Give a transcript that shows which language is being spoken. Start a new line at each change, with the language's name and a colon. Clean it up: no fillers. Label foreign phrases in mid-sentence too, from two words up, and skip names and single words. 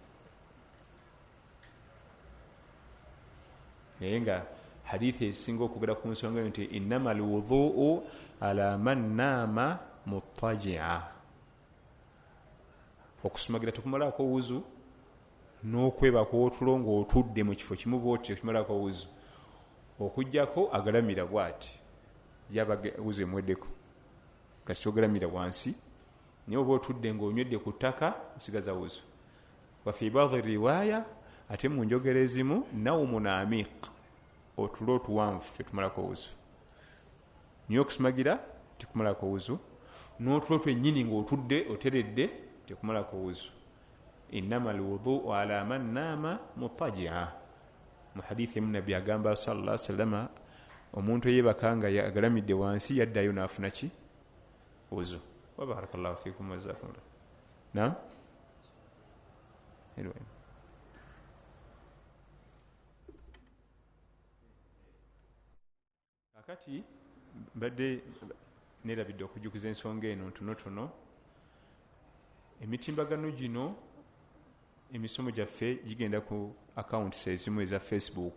Ganda: naye nga hadithi esinga okugera ku nsonga nti
Arabic: إنما الوضوء على من نام مضطجعا
Ganda: okusumagira tekumalako wuzu n'okwebako otulo ng'otudde mu kifo kimu bwoti okumalako wuzu okujjako agalamira bwati yaba wuzu emweddeko kasi togalamira wansi naye oba otudde ng'onywedde ku ttaka osigaza wuzu
Arabic: وفي بعض الروايات
Ganda: ate mu njogera ezimu
Arabic: نوم عميق
Ganda: otulo otuwanvu tetumalako wuzu niyo okusumagira tekumalako wuzu n'otulo twennyini ng'otudde oteredde tekumalako wuzu
Arabic: إنما الوضوء على من نام مضطجعا
Ganda: mu hadithi emu nabbi agamba
Arabic: صلى الله عليه وسلم
Ganda: omuntu eyebaka nga agalamidde wansi yaddayo n'afuna ki wuzu
Arabic: وبارك الله فيكم وجزاكم الله نعم
Ganda: kakati mbadde nerabidde okujjukiza ensonga eno ntonotono emitimbagano gino emisomo gyaffe gigenda ku accounts ezimu eza Facebook.